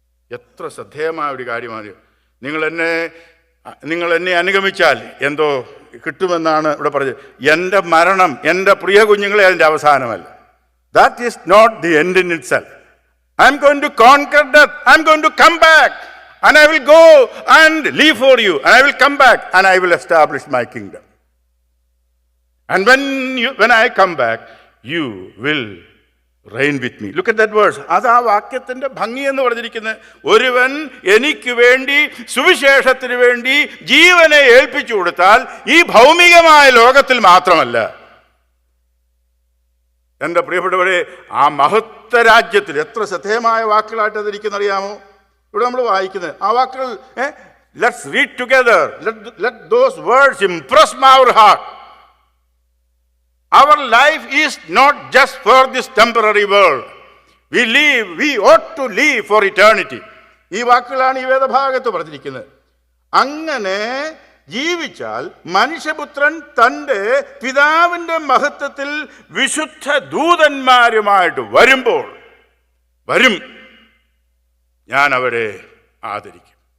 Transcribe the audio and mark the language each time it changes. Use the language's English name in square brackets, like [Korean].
[Malayalam] എത്ര ശ്രദ്ധേയമായ ഒരു കാര്യമാണ്. നിങ്ങൾ എന്നെ അനുഗമിച്ചാൽ എന്തോ കിട്ടുമെന്നാണ് ഇവിടെ പറഞ്ഞത്. എൻ്റെ മരണം, എൻ്റെ പ്രിയ കുഞ്ഞുങ്ങളെ, അതിൻ്റെ അവസാനമല്ല. [English] That is not the end in it self. I am going to conquer death. I am going to come back and I will go and leave for you and I will come back and I will establish my kingdom. And when I come back, you will reign with me. Look at that verse. [Malayalam] അത് ആ വാക്യത്തിൻ്റെ ഭംഗി എന്ന് പറഞ്ഞിരിക്കുന്നത്. ഒരുവൻ എനിക്ക് വേണ്ടി, സുവിശേഷത്തിന് വേണ്ടി ജീവനെ ഏൽപ്പിച്ചു കൊടുത്താൽ ഈ ഭൗമികമായ ലോകത്തിൽ മാത്രമല്ല, എൻ്റെ പ്രിയപ്പെട്ടവരെ, ആ മഹത്വ രാജ്യത്തിൽ എത്ര ശ്രദ്ധേയമായ വാക്കുകളായിട്ട് അതിരിക്കുന്ന അറിയാമോ? ഇവിടെ നമ്മൾ വായിക്കുന്നത് ആ വാക്കുകൾ. [English] Let's read together. Let those words impress our heart. Our life is not just for this temporary world. we ought to live for eternity. [Malayalam] ഈ വാക്കുകളാണ് ഈ വേദഭാഗത്ത് പറഞ്ഞിരിക്കുന്നത്. അങ്ങനെ ജീവിച്ചാൽ മനുഷ്യപുത്രൻ തൻ്റെ പിതാവിൻ്റെ മഹത്വത്തിൽ വിശുദ്ധ ദൂതന്മാരുമായിട്ട് വരും, ഞാൻ അവരെ ആദരിക്കും.